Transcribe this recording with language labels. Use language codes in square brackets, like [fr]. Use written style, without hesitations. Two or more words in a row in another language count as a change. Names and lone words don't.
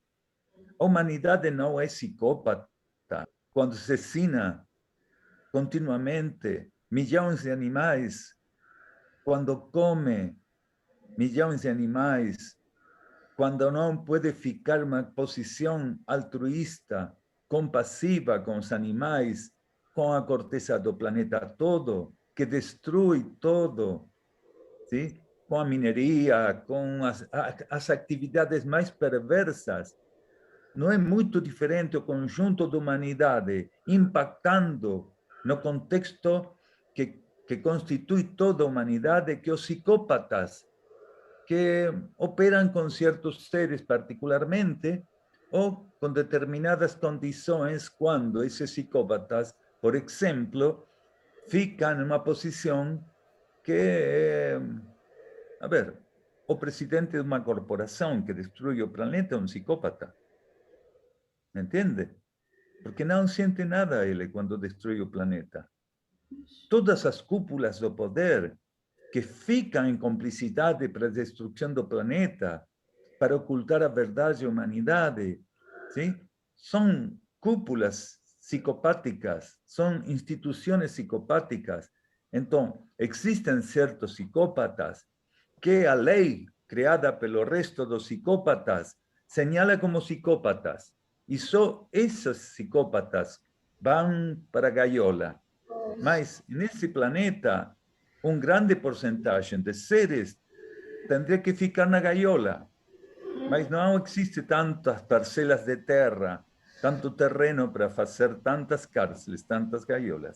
[pt] A humanidade não é psicópata quando assassina continuamente milhões de animais, quando come milhões de animais, quando não pode ficar uma posição altruísta, compassiva com os animais, com a corteza do planeta todo, que destrui todo, ¿sí? Com a mineria, com as atividades mais perversas. Não é muito diferente o conjunto da humanidade impactando no contexto que constitui toda a humanidade, que os psicópatas [es] que operan con ciertos seres particularmente o con determinadas condiciones cuando esos psicópatas, por ejemplo, fican en una posición que, o presidente de una corporación que destruye el planeta es un psicópata. ¿Me entiende? Porque no siente nada él cuando destruye el planeta. [pt] Todas as cúpulas do poder que ficam em complicidade para a destruição do planeta, para ocultar a verdade à humanidade, ¿sí? São cúpulas psicopáticas, são instituições psicopáticas. Então, existem certos psicópatas que a lei criada pelo resto dos psicópatas señala como psicópatas, e só esses psicópatas vão para a gaiola. Mas, nesse planeta, grande porcentagem de seres tendría que ficar na gaiola. Mas não existe tantas parcelas de terra, tanto terreno para fazer tantas cárceles, tantas gaiolas.